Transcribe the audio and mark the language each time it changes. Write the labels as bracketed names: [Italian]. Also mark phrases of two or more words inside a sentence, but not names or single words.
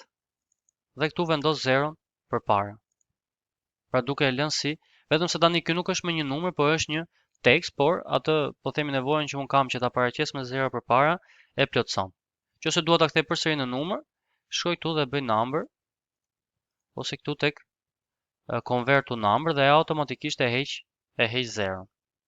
[Albanian] Dhe këtu vendos 0 përpara. Pra duke e lënë si, vetëm se tani ky nuk është më një numër, por është një tekst, por atë po themi nevojën që un kam që ta paraqes me 0 përpara e plotson. Nëse dua ta kthej përsëri në numër, shkoj këtu dhe bëj number ose këtu tek [English] convert to number [Albanian] dhe automatikisht e heq 0.